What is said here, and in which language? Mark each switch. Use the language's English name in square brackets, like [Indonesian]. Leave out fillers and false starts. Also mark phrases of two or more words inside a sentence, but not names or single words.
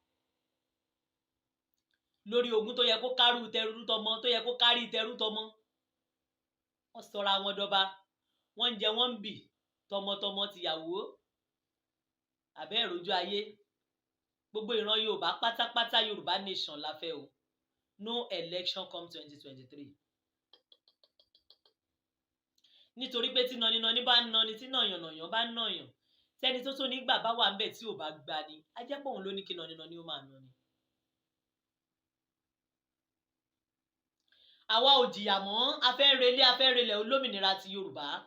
[Yoruba] Lórí ogún tó yẹ kó kárú tẹrú tọmọ, tó yẹ kó kárí tẹrú tọmọ. Wọ́n sọra wọn dọba. Wọ́n ń jẹ wọ́n ń bì tọmọtọmọ tìyàwó. Àbẹ́ ìrójú ayé. Gbogbo ìran Yorùbá pátápátá Yorùbá nation la fẹ́ o. [Nigerian Pidgin] No election come 2023. [Yoruba] Nítorí pé tí nọni bá ń nọni, tí nàyàn bá ń nàyàn, tẹ́ni tó tó nígbà bá wà ń bẹ̀ tí ò bá gbà ni, á jẹ́ pé òun ló ní kí nọni ó máa nọni. Àwa ò jìyà mọ́, afẹ́relẹ̀ olómìnira ti Yorùbá.